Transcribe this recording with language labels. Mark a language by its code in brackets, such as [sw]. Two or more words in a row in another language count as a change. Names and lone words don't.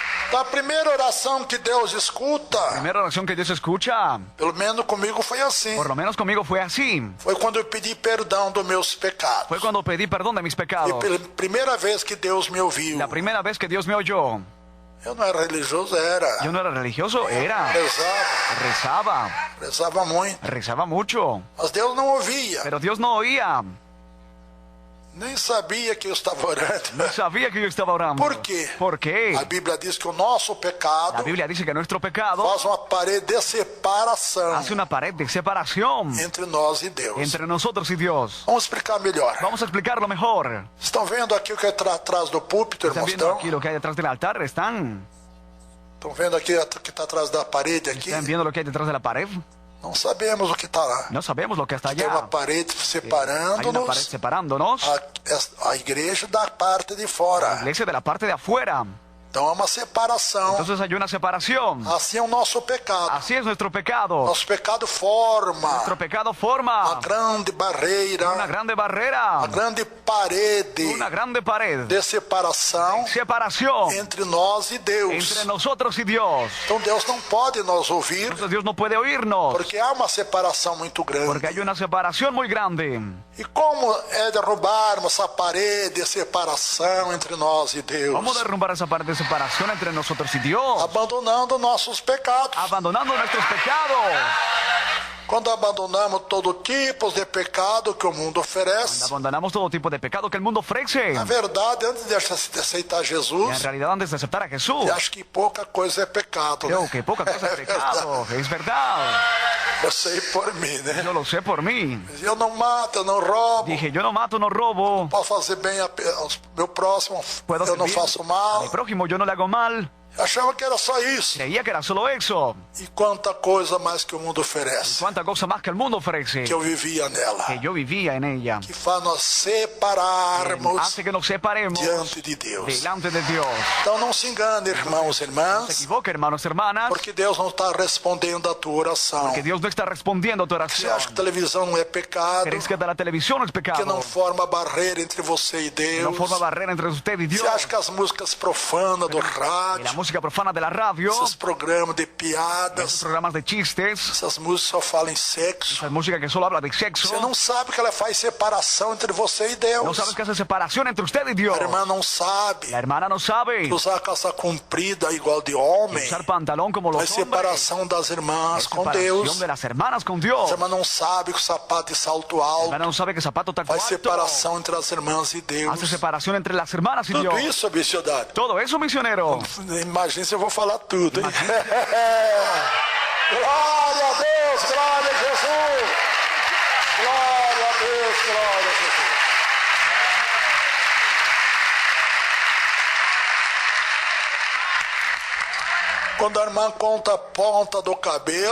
[pt] Então, a primeira oração que Deus escuta, [es] Primera oración que Dios escucha, [pt] pelo menos comigo foi assim. [es] por lo menos conmigo fue así. [pt] Foi quando eu pedi perdão dos meus pecados. [es] Fue cuando pedí perdón de mis [pt] E [es] pecados. [pt] pela primeira vez que Deus me ouviu. [es] La primera vez que Dios me oyó. [pt] Eu não era religioso, era. [es] Yo no era religioso, era. [pt] Rezava muito. [es] Rezaba mucho. [pt] Mas Deus não ouvia. [es] Pero Dios no oía. [pt] Nem sabia que eu estava orando. [es] No sabía que yo estaba orando. [pt] Por quê? [es] ¿Por qué? [pt] A Bíblia diz que o nosso [es] La [pt] pecado [es] Biblia dice que nuestro pecado [pt] faz uma parede de separação [es] hace una pared de separación [pt] entre nós e Deus. [es] entre nosotros y Dios. [pt] Vamos explicar melhor. [es] Vamos a explicarlo mejor. [pt] Estão vendo aqui o que é atrás do púlpito, [es] ¿Están [pt] irmãos? [es] viendo aquí lo que hay detrás del altar? ¿Están [pt] Estão vendo aqui o que está atrás da parede aqui? [es] viendo lo que hay detrás de la pared? [pt] Não sabemos o que está lá. [es] No sabemos lo que está [pt] Tem uma [es] allá. [pt] parede [es] Hay una pared [pt] separando-nos, [es] separándonos. [pt] a igreja da parte de [es] La [pt] fora. [es] iglesia de la parte de afuera. [pt] Então é uma separação. [es] Entonces hay una separación. [pt] Assim é o nosso pecado. [es] Así es nuestro pecado. [pt] Nosso pecado forma [es] Nuestro pecado [pt] uma [es] forma [pt] grande barreira, [es] una grande barrera, [pt] uma grande parede [es] una grande pared [pt] de separação [es] separación [pt] entre nós e Deus. [es] entre nosotros y Dios. [pt] Então Deus não pode nos ouvir [es] Entonces Dios no puede oírnos [pt] porque há uma separação muito [es] porque [pt] grande. [es] hay una separación muy grande. [pt] E como é derrubarmos essa parede de separação entre nós e Deus? [es] Vamos a derrumbar esa pared de separación entre nosotros y Dios, [pt] Abandonando nossos pecados. [es] abandonando nuestros pecados. [pt] Quando abandonamos todo tipo de pecado que o mundo oferece, [es] Abandonamos todo tipo de pecado que el mundo ofrece. [pt] na verdade, antes de aceitar [es] En [pt] Jesus, [es] realidad, antes de aceptar a Jesús, [pt] eu acho que pouca coisa é pecado. [es] creo [pt] Né? [es] que poca cosa es pecado. Es verdad. [pt] Eu sei por mim, né? [es] Yo lo sé por mí. [pt] Eu não mato, eu não roubo, [es] Dije, yo no mato, no robo. [pt] posso fazer bem ao meu próximo, [es] Puedo [pt] eu não [es] servir [pt] faço [es] a [pt] mal. [es] mi prójimo, yo no le hago mal. [pt] Eu achava que era só isso. [es] Creía que era solo eso. [pt] E quanta coisa mais que o mundo oferece, [es] Cuánta cosa más que el mundo ofrece, [pt] que eu vivia nela, [es] que yo vivía en ella. [pt] que faz nós separarmos [es] Hace que nos separemos [pt] diante de Deus. [es] delante de Dios. [pt] Então não se engane, irmãos e [es] No se [pt] irmãs, [es] equivoque, hermanos y hermanas, [pt] porque Deus não está respondendo a tua oração. [es] que Dios no está respondiendo a tu [pt] Você [es] oración. [pt] acha que televisão não é pecado, [es] ¿Crees que de la televisión no es [pt] que [es] pecado? [pt] não forma barreira entre você e [es] Que no [pt] Deus? [es] forma barrera entre usted y Dios. [pt] Você acha que as músicas profanas do [es] Y la [pt] rádio, [es] música profana de la radio, [pt] esses programas de [es] esos [pt] piadas, [es] programas de chistes, [pt] essas músicas só falam em sexo, [es] esa música que solo habla de sexo, [pt] você não sabe que ela faz separação entre você e [es] no [pt] Deus. [es] sabes que hace separación entre usted y Dios. [pt] A irmã não sabe [es] La hermana no sabe [pt] que usar calça comprida igual de homem [es] usar pantalón como [pt] é [es] los hombres. [pt] separação das irmãs [es] Es [pt] com [es] separación [pt] Deus. [es] de las hermanas con [pt] A [es] Dios. [pt] irmã não sabe que o sapato de salto [es] La [pt] alto [es] hermana no sabe que zapato taco [pt] faz [es] alto [pt] separação entre as irmãs e Deus. [es] hace separación entre las hermanas y [pt] Tudo [es] Dios. [pt] isso, missionário. [es] Todo eso, misionero. [pt] Imagina se eu vou falar tudo, hein? Glória a Deus, glória a Jesus. Glória a Deus, glória a Jesus. Quando a irmã conta a ponta do cabelo,